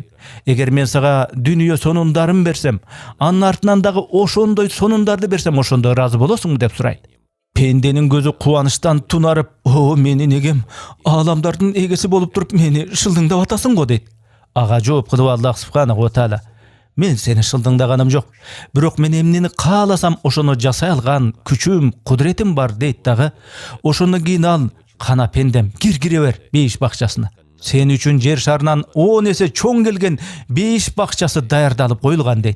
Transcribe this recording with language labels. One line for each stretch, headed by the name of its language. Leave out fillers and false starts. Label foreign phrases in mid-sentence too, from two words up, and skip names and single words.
Kyrgyz: Эгер мен сага дүнүйө сонундарын берсем, анын артынан дагы ошондой сонундарды берсем, ошондо ыраазы болосуңбу" деп сурайт. Пенденин көзү кубанычтан тунарып, "О менин эгем, ааламдардын эгеси болуп туруп мени шылдыңдап атасың го" дейт. Ага жооп кылып
Arabic: الله سبحانه وتعالى:
Kyrgyz: "Мен сени шылдыңдаганым жок. Бирок мен эмнени кааласам ошону жасай алган күчүм, кудуретим бар" дейт дагы. Ошондон кийин ал: "Кана пендем, кире бер бейиш бакчасына. Сен үчүн жер шарынан 10 эсе чоң келген бейиш бакчасы даярдалып коюлган" дейт.